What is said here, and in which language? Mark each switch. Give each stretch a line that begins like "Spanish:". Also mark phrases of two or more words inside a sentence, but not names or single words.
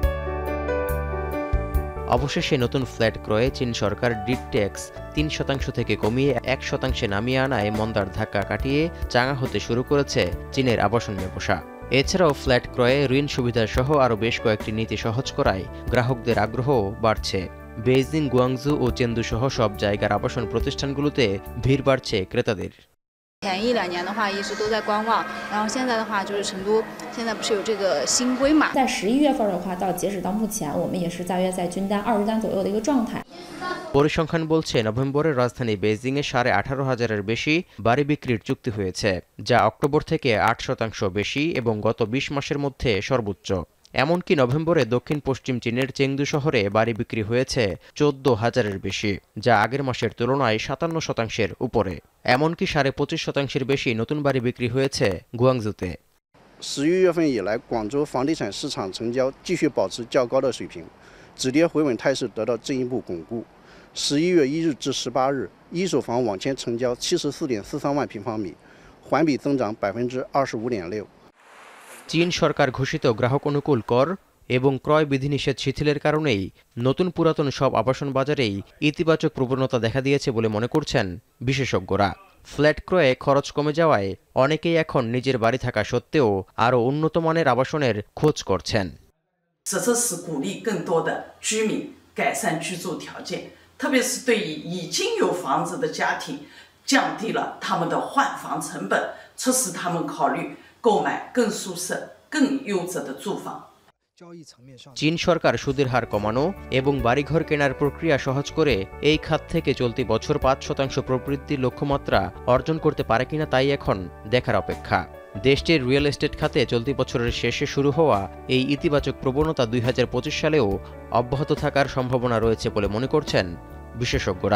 Bangla: অবশেষে নতুন ফ্ল্যাট ক্রয়ে চীন সরকার ডিড ট্যাক্স ৩% থেকে কমিয়ে ১% নামিয়ে আনায় মন্দার ধাক্কা কাটিয়ে চাঙা হতে শুরু করেছে চীনের আবাসন ব্যবসা। এছাড়াও ফ্ল্যাট ক্রয়ে ঋণ সুবিধা সহ আরও বেশ কয়েকটি নীতি সহজ করায় গ্রাহকদের আগ্রহও বাড়ছে। বেইজিং, গুয়াংজু ও চেন্দু সহ সব জায়গার আবাসন প্রতিষ্ঠানগুলোতে ভিড় বাড়ছে ক্রেতাদের।
Chinese: 前1、2年的话一直都在观望，然后现在的话就是成都现在不是有这个新规嘛，在11月份的话到截止到目前我们也是大约在均单20单左右的一个状态。
Bangla: পরিসংখ্যান বলছে নভেম্বরের রাজধানী বেইজিংয়ে 18,500-এর বেশি বাড়ি বিক্রির চুক্তি হয়েছে, যা অক্টোবর থেকে 8% বেশি এবং গত 20 মাসের মধ্যে সর্বোচ্চ। এমনকি নভেম্বরে দক্ষিণ পশ্চিম চীনের চেংদু শহরে বাড়ি বিক্রি হয়েছে 14,000-এর বেশি, যা আগের মাসের তুলনায় 57% উপরে। এমনকি 25.5%-এর বেশি নতুন বাড়ি বিক্রি হয়েছে গুয়াংজুতে।
Chinese: 11 月份以来，广州房地产市场成交继续保持较高的水平，止跌回稳态势得到进一步巩固。11月1日至18日，一手房网签成交74.43万平方米，环比增长25.6%。
Bangla: চীন সরকার ঘোষিত গ্রাহক অনুকূল কর এবং ক্রয় বিধিনিষেধ শিথিলের কারণেই নতুন পুরাতন সব আবাসন বাজারেই ইতিবাচক প্রবণতা দেখা দিয়েছে বলে মনে করছেন বিশেষজ্ঞরা। ফ্ল্যাট ক্রয়ে খরচ কমে যাওয়ায় অনেকেই এখন নিজের বাড়ি থাকা সত্ত্বেও আরও উন্নত মানের আবাসনের খোঁজ করছেন।
Chinese: 这是鼓励更多的居民改善居住条件，特别是对于已经有房子的家庭，降低了他们的换房成本，促使他们考虑购买更舒适、更优质的住房。
Bangla: চীন সরকার সুদের হার কমানো এবং বাড়িঘর কেনার প্রক্রিয়া সহজ করে এই খাত থেকে চলতি বছর 5% প্রবৃদ্ধির লক্ষ্যমাত্রা অর্জন করতে পারে কিনা তাই এখন দেখার অপেক্ষা। দেশটির রিয়েল এস্টেট খাতে চলতি বছরের শেষে শুরু হওয়া এই ইতিবাচক প্রবণতা 2025 সালেও অব্যাহত থাকার সম্ভাবনা রয়েছে বলে মনে করছেন বিশেষজ্ঞরা।